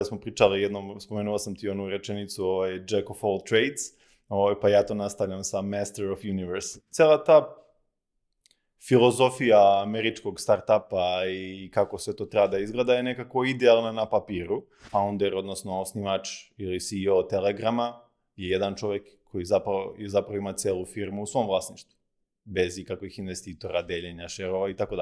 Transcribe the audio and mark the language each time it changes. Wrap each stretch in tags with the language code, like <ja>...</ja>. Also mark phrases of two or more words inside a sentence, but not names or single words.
<bs>Smo pričali jednom, spomenuo sam ti onu rečenicu</bs> <en>Jack of all trades,</en> <bs>pa ja to nastavljam sa</bs> <en>Master of Universe.</en> <bs>Cijela ta filozofija američkog startupa i kako se to treba da izgleda je nekako idealna na papiru. Founder, odnosno osnivač ili CEO Telegrama je jedan čovjek koji zapravo ima cijelu firmu u svom vlasništvu, bez ikakvih investitora, deljenja, šerova i tako dalje.</bs>